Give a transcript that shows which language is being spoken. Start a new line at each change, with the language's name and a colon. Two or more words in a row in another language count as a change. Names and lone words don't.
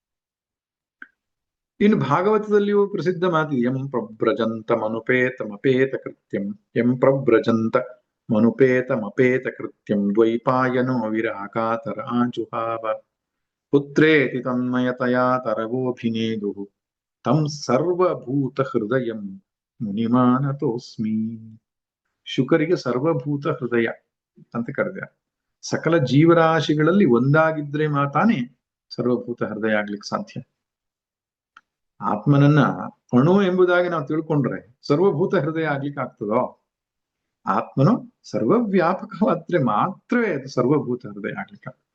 Kannada: ಇನ್ನು ಭಾಗವತದಲ್ಲಿಯೂ ಪ್ರಸಿದ್ಧ ಮಾತಿದೆ.
Sanskrit: ಎಂ ಪ್ರವ್ರಜಂತ ಮನುಪೇತ ಕೃತ್ಯಂ, ಎಂ ಪ್ರವ್ರಜಂತ ಮನುಪೇತ ಕೃತ್ಯಂ ದ್ವೈಪಾಯನೋ ವಿರಾಕಾತರಾಜುಹಾವ ಪುತ್ರೇತಿ ತನ್ಮಯತಯಾ ತರವೋಭಿನೇದು ತಂ ಸರ್ವಭೂತ ಹೃದಯಂ ಮುನಿಮಾನತೋಸ್ಮಿ.
Kannada: ಶುಕರಿಗೆ ಸರ್ವಭೂತ ಹೃದಯ ಅಂತ ಕರೆದ. ಸಕಲ ಜೀವರಾಶಿಗಳಲ್ಲಿ ಒಂದಾಗಿದ್ರೆ ಮಾತಾನೆ ಸರ್ವಭೂತ ಹೃದಯ ಆಗ್ಲಿಕ್ಕೆ ಸಾಧ್ಯ. ಆತ್ಮನನ್ನ ಅಣು ಎಂಬುದಾಗಿ ನಾವು ತಿಳ್ಕೊಂಡ್ರೆ ಸರ್ವಭೂತ ಹೃದಯ ಆಗ್ಲಿಕ್ಕೆ ಆಗ್ತದೋ? ಆತ್ಮನು ಸರ್ವವ್ಯಾಪಕವಾದ್ರೆ ಮಾತ್ರವೇ ಅದು ಸರ್ವಭೂತ ಹೃದಯ ಆಗ್ಲಿಕ್ಕೆ ಆಗ್ತದೆ.